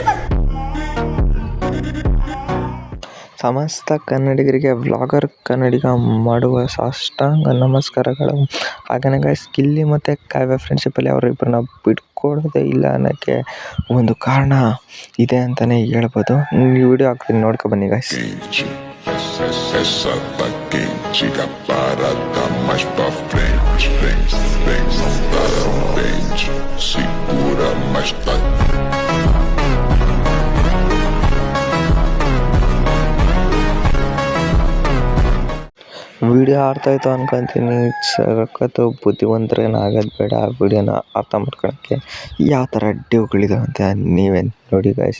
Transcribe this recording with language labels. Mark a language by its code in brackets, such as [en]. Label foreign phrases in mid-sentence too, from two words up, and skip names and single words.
[kn] ಸಮಸ್ತ ಕನ್ನಡಿಗರಿಗೆ ವ್ಲಾಗರ್ ಕನ್ನಡಿಗ ಮಾಡುವ ಸಾಷ್ಟಾಂಗ ನಮಸ್ಕಾರಗಳು. ಹಾಗೆಯೇ ಗೈಸ್, ಗಿಲ್ಲಿ ಮತ್ತು ಕಾವ್ಯ ಫ್ರೆಂಡ್ಶಿಪ್ಪಲ್ಲಿ ಅವರಿಬ್ಬರನ್ನ ಬಿಟ್ಕೊಡೋದೇ ಇಲ್ಲ ಅನ್ನೋಕ್ಕೆ ಒಂದು ಕಾರಣ ಇದೆ ಅಂತಲೇ ಹೇಳ್ಬೋದು. ಈ ವಿಡಿಯೋ ಹಾಕ್ತೀನಿ, ನೋಡ್ಕೊಬನ್ನಿ ಗೈಸ್. [pt] Essa tá quente, a parada mais pra frente. Não dá dente, segura, mas tá. [kn] ವಿಡಿಯೋ ಆಡ್ತಾಯಿತ್ತು ಅನ್ಕೊಂತೀನಿ. ಸಖತ್ತು ಬುದ್ಧಿವಂತರೇನು ಆಗೋದು ಬೇಡ ಆ ವಿಡಿಯೋನ ಅರ್ಥ ಮಾಡ್ಕೊಳಕ್ಕೆ. ಯಾವ ಥರ ಡ್ಯೂಗಳಿದಾವೆ ಅಂತ ನೀವೇ ನೋಡಿ ಗೈಸ್.